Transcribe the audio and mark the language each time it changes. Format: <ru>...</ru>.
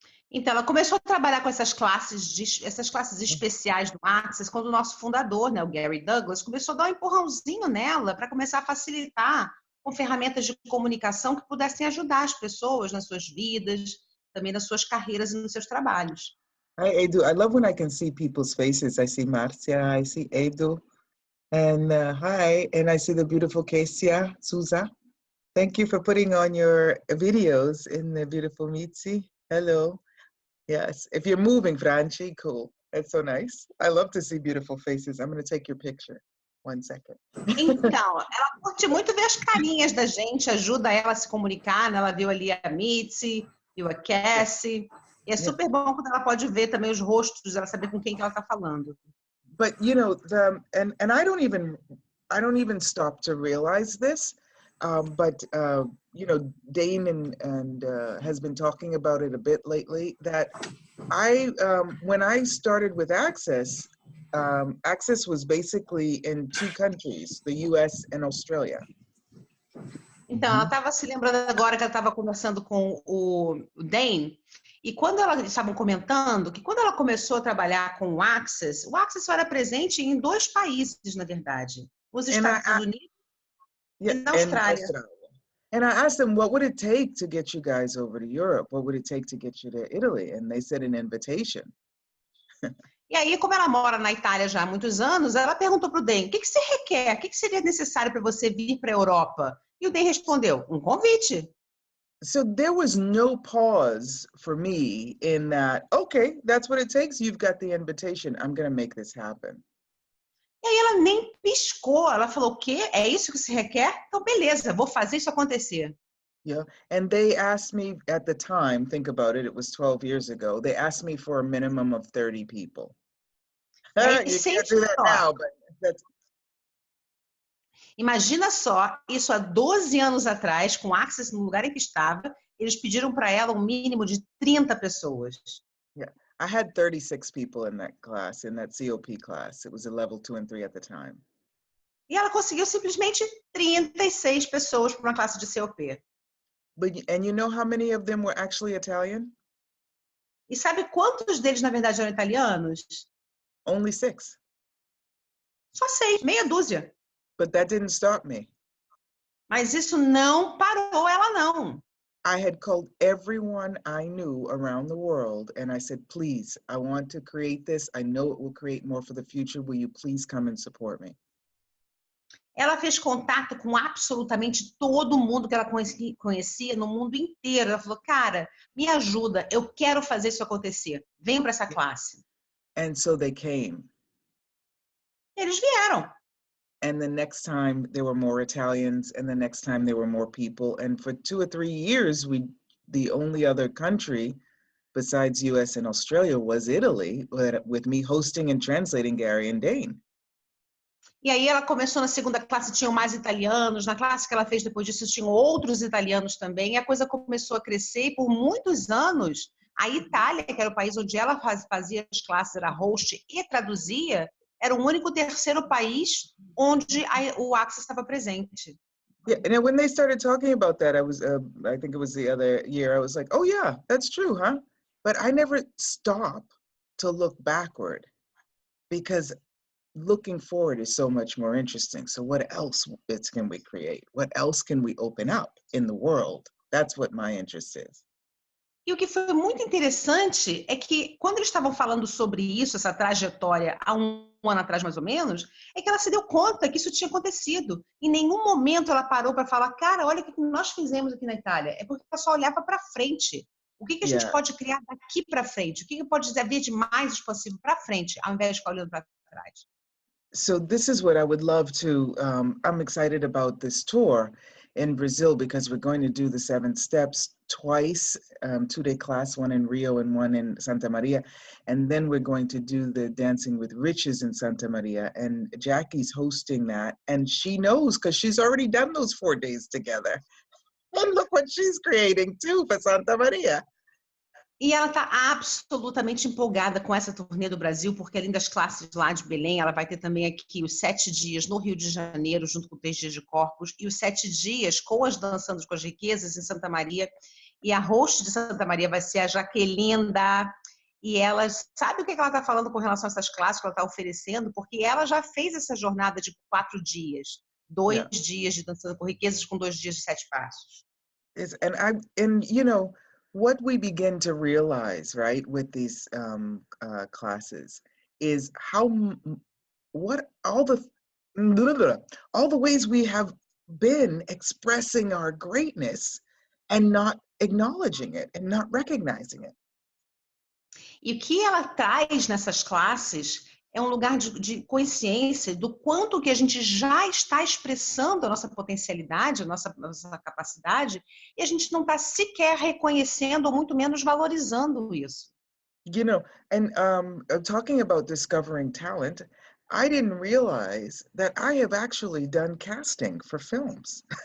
<pt>Então, ela começou a trabalhar com essas classes especiais do Access quando o nosso fundador, né, o Gary Douglas, começou a dar um empurrãozinho nela para começar a facilitar com ferramentas de comunicação que pudessem ajudar as pessoas nas suas vidas, também nas suas carreiras e nos seus trabalhos.</pt> <en>Hi, Edu. I love when I can see people's faces. I see Marcia, I see Edu, and hi, and I see the beautiful Kesia, Souza. Thank you for putting on your videos in the beautiful Mitzi. Hello. Yes. If you're moving, Franchi, cool. That's so nice. I love to see beautiful faces. I'm going to take your picture. 1 second.</en> <pt>Então, ela curte muito ver as carinhas da gente, ajuda ela a se comunicar, né? Ela viu ali a Mitzi, viu a Cassie. E é super bom quando ela pode ver também os rostos, ela saber com quem que ela está falando.</pt> <en>But and I don't even stop to realize this. But Dane and has been talking about it a bit lately, that when I started with Access, Access was basically in 2 countries, the US and Australia.</en> <pt>Então, ela estava se lembrando agora que ela estava conversando com o Dane, e quando eles estavam comentando que quando ela começou a trabalhar com o Access só era presente em 2 países, na verdade, os Estados Unidos e na Austrália.</pt> <en>And I asked them, what would it take to get you guys over to Europe? What would it take to get you to Italy? And they said an invitation.</en> <pt>E aí, como ela mora na Itália já há muitos anos, ela perguntou para o Den, o que você requer? O que seria necessário para você vir para a Europa? E o Den respondeu, um convite.</pt> <en>So there was no pause for me in that, okay, that's what it takes. You've got the invitation. I'm going to make this happen.</en> <pt>E aí ela nem piscou, ela falou, o quê? É isso que se requer? Então, beleza, vou fazer isso acontecer.</pt> <en>Yeah, and they asked me at the time, think about it, it was 12 years ago, they asked me for a minimum of 30 people. You can't do that now, but that's...</en> <pt>Imagina só, isso há 12 anos atrás, com Access no lugar em que estava, eles pediram para ela um mínimo de 30 pessoas.</pt> <en>Yeah. I had 36 people in that class, in that COP class. It was a level 2 and 3 at the time.</en> <pt>E ela conseguiu simplesmente 36 pessoas para uma classe de COP.</pt> <en>And you know how many of them were actually Italian?</en> <pt>E sabe quantos deles, na verdade, eram italianos?</pt> <en>Only 6.</en> <pt>Só 6, meia dúzia.</pt> <en>But that didn't stop me.</en> <pt>Mas isso não parou ela, não.</pt> <en>I had called everyone I knew around the world and I said, please, I want to create this. I know it will create more for the future. Will you please come and support me?</en> <pt>Ela fez contato com absolutamente todo mundo que ela conhecia no mundo inteiro. Ela falou, cara, me ajuda, eu quero fazer isso acontecer. Vem para essa classe.</pt> <en>And so they came.</en> <pt>Eles vieram.</pt> <en>And the next time there were more Italians, and the next time there were more people. And for 2 or 3 years, the only other country besides US and Australia was Italy, with me hosting and translating Gary and Dane.</en> <pt>E aí ela começou na segunda classe, tinham mais italianos. Na classe que ela fez depois disso, tinham outros italianos também. E a coisa começou a crescer e por muitos anos, a Itália, que era o país onde ela fazia as classes, era host e traduzia, era o único terceiro país onde o Access estava presente.</pt> <en>Yeah, and when they started talking about that, I think it was the other year, I was like, oh yeah, that's true, huh? But I never stop to look backward because looking forward is so much more interesting. So what else can we create? What else can we open up in the world? That's what my interest is.</en> <pt>E o que foi muito interessante é que quando eles estavam falando sobre isso, essa trajetória há um ano atrás mais ou menos, é que ela se deu conta que isso tinha acontecido. Em nenhum momento ela parou para falar, cara, olha o que nós fizemos aqui na Itália. É porque ela só olhava para frente. O que a gente pode criar daqui para frente? O que pode haver de mais expansivo para frente, ao invés de ficar olhando para trás?</pt> <en>So this is what I would love to, I'm excited about this tour in Brazil because we're going to do the 7 steps twice, 2-day class, one in Rio and one in Santa Maria. And then we're going to do the Dancing with Riches in Santa Maria. And Jackie's hosting that. And she knows because she's already done those 4 days together. And look what she's creating too for Santa Maria.</en> <pt>E ela está absolutamente empolgada com essa turnê do Brasil, porque além das classes lá de Belém, ela vai ter também aqui os 7 dias no Rio de Janeiro, junto com 3 dias de Corpus, e os 7 dias com as Dançando com as Riquezas em Santa Maria. E a host de Santa Maria vai ser a Jaquelinda. E ela sabe o que ela está falando com relação a essas classes que ela está oferecendo, porque ela já fez essa jornada de 4 dias. 2 dias de Dançando com Riquezas com 2 dias de 7 passos.</pt> <en>And you know, what we begin to realize, right, with these classes is what all the ways we have been expressing our greatness and not acknowledging it and not recognizing it.</en> <pt>E o que ela traz nessas classes é um lugar de consciência do quanto que a gente já está expressando a nossa potencialidade, a nossa capacidade, e a gente não está sequer reconhecendo ou muito menos valorizando isso.</pt> <en>You know, and talking about discovering talent, I didn't realize that I have actually done casting for films.</en>